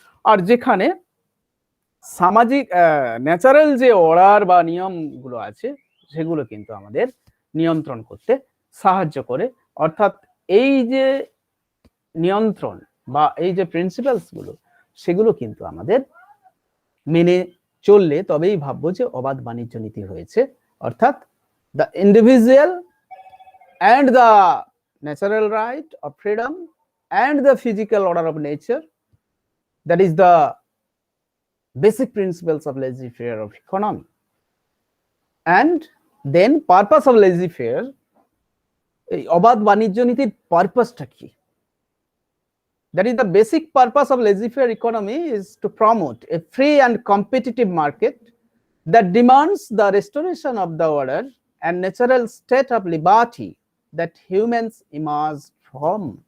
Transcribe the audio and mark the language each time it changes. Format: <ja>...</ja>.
<bn>আর যেখানে সামাজিক ন্যাচারাল যে অর্ডার বা নিয়মগুলো আছে সেগুলো কিন্তু আমাদের নিয়ন্ত্রণ করতে সাহায্য করে। অর্থাৎ এই যে নিয়ন্ত্রণ বা এই যে প্রিন্সিপালস গুলো, সেগুলো কিন্তু আমাদের মেনে চললে তবেই ভাববো যে অবাধ বাণিজ্য নীতি হয়েছে।</bn> <en>অর্থাৎ the individual and the natural right of freedom and the physical order of nature, that is the basic principles of laissez-faire of economy. And then purpose of laissez-faire,</en> <bn>এই অবাধ বাণিজ্য নীতির পারপাসটা কি?</bn> <en>That is the basic purpose of laissez-faire economy is to promote a free and competitive market that demands the restoration of the order and natural state of liberty that humans emerge from.</en>